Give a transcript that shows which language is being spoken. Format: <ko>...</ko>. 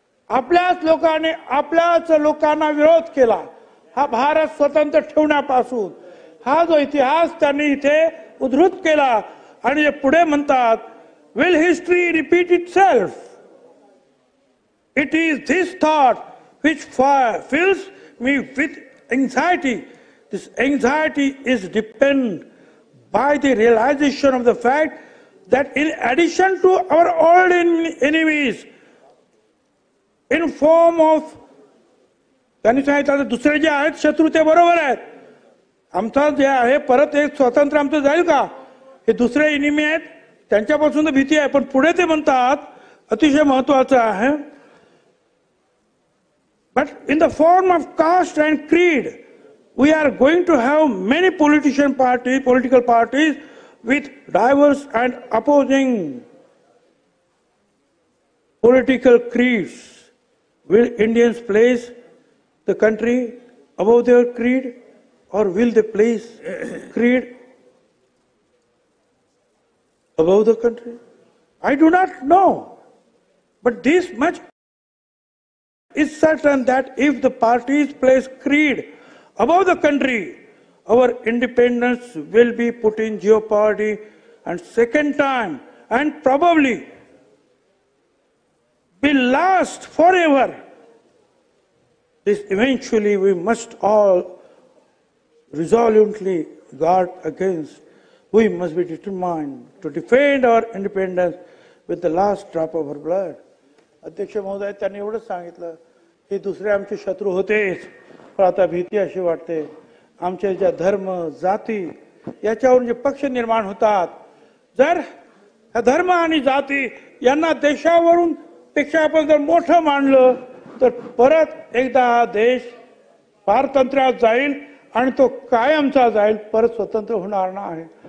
<mr>आपल्याच लोकांनी आपल्याच लोकांना विरोध केला. हा भारत स्वतंत्र ठेवण्यापासून हा जो इतिहास त्यांनी इथे उद्धृत केला आणि पुढे म्हणतात,</mr> <en>will history repeat itself? It is this thought which fills me with anxiety. This anxiety is dependent by the realization of the fact that in addition to our old enemies, in form of,</en> <mr>त्यांनी सांगितलं दुसरे जे आहेत शत्रू ते बरोबर आहेत, आमचा जे आहे परत एक स्वातंत्र्य आमचं जाईल का? हे दुसरे इनिमी आहेत, त्यांच्यापासून तर भीती आहे. पण पुढे ते म्हणतात अतिशय महत्वाचं आहे,</mr> <en>But in the form of caste and creed we are going to have many political parties with diverse and opposing political creeds. Will Indians place the country above their creed, or will they place creed above the country? I do not know. But this much is certain, that if the parties place creed above the country, our independence will be put in jeopardy, and second time, and probably will last forever. This eventually we must all resolutely guard against. We must be determined to defend our independence with the last drop of our blood.</en> <mr>अध्यक्ष महोदय, त्यांनी एवढंच सांगितलं की दुसरे आमचे शत्रू होतेच, पण आता भीती अशी वाटते आमच्या ज्या धर्म जाती याच्यावरून जे पक्ष निर्माण होतात, जर धर्म आणि जाती यांना देशावरून पेक्षा आपण जर मोठं मानलं तर परत एकदा हा देश पारतंत्र्यात जाईल आणि तो कायमचा जाईल, परत स्वतंत्र होणार नाही.</mr>